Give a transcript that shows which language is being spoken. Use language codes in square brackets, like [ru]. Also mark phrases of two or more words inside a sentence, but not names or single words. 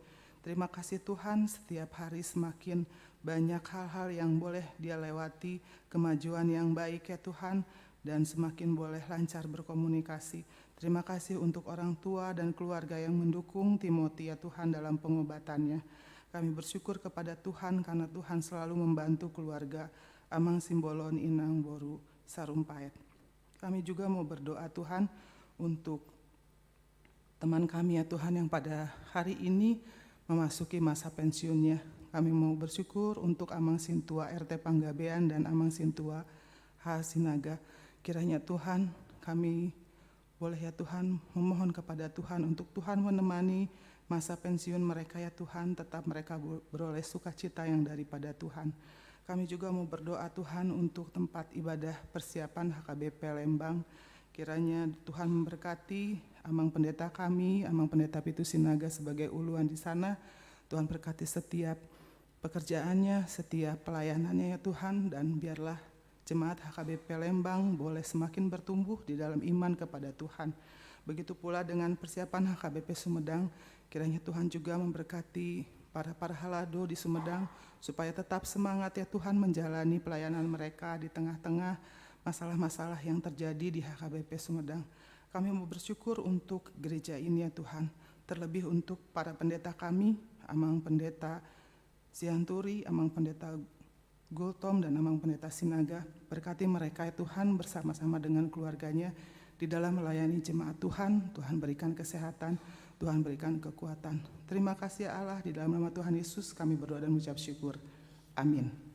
[id] Terima kasih Tuhan, setiap hari semakin banyak hal-hal yang boleh dia lewati, kemajuan yang baik ya Tuhan, dan semakin boleh lancar berkomunikasi. Terima kasih untuk orang tua dan keluarga yang mendukung Timothy ya Tuhan dalam pengobatannya. Kami bersyukur kepada Tuhan karena Tuhan selalu membantu keluarga amang Simbolon inang boru Sarumpait. Kami juga mau berdoa Tuhan untuk teman kami ya Tuhan yang pada hari ini memasuki masa pensiunnya. Kami mau bersyukur untuk amang Sintua RT Panggabean dan amang Sintua H Sinaga. Kiranya Tuhan, kami boleh ya Tuhan memohon kepada Tuhan untuk Tuhan menemani masa pensiun mereka ya Tuhan, tetap mereka beroleh sukacita yang daripada Tuhan. Kami juga mau berdoa Tuhan untuk tempat ibadah persiapan HKBP Lembang. Kiranya Tuhan memberkati amang pendeta kami, amang pendeta Pitu Sinaga sebagai uluan di sana. Tuhan berkati setiap pekerjaannya, setiap pelayanannya ya Tuhan, dan biarlah jemaat HKBP Lembang boleh semakin bertumbuh di dalam iman kepada Tuhan. Begitu pula dengan persiapan HKBP Sumedang, kiranya Tuhan juga memberkati para halado di Sumedang supaya tetap semangat ya Tuhan menjalani pelayanan mereka di tengah-tengah masalah-masalah yang terjadi di HKBP Sumedang. Kami mau bersyukur untuk gereja ini ya Tuhan, terlebih untuk para pendeta kami, amang pendeta Sianturi, amang pendeta Gultom, dan amang pendeta Sinaga. Berkati mereka ya Tuhan bersama-sama dengan keluarganya di dalam melayani jemaat Tuhan. Tuhan berikan kesehatan, Tuhan berikan kekuatan. Terima kasih ya Allah, di dalam nama Tuhan Yesus kami berdoa dan mengucap syukur. Amin.